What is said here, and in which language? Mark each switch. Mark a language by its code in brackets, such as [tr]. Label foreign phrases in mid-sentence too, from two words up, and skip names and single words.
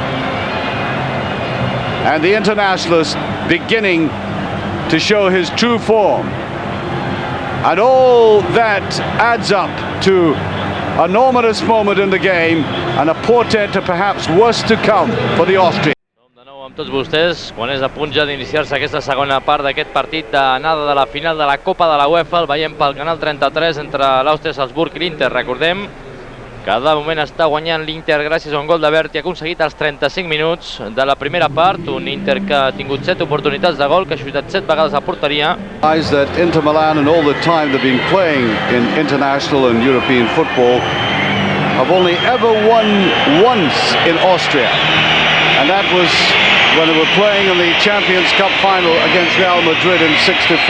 [en] And the internationalist beginning to show his true form. And all that adds up to an enormous moment in the game and a portent to perhaps worse to come for the Austrians. [ca] De nou amb tots vostès, quan és a punt ja d'iniciar-se aquesta segona part d'aquest partit d'anada de la final de la Copa de la UEFA. El veiem pel canal 33 entre l'Àustria, Salzburg i l'Inter. Recordem que de moment està guanyant l'Inter gràcies a un gol de Berti aconseguit als 35 minuts de la primera part. Un Inter que ha tingut 7 oportunitats de gol, que ha xutat 7 vegades a porteria. [en] That Inter Milan, and all the time they've been playing in international and European football, have only ever won once in Austria, and that was when they were playing in the Champions Cup final against Real Madrid in '64.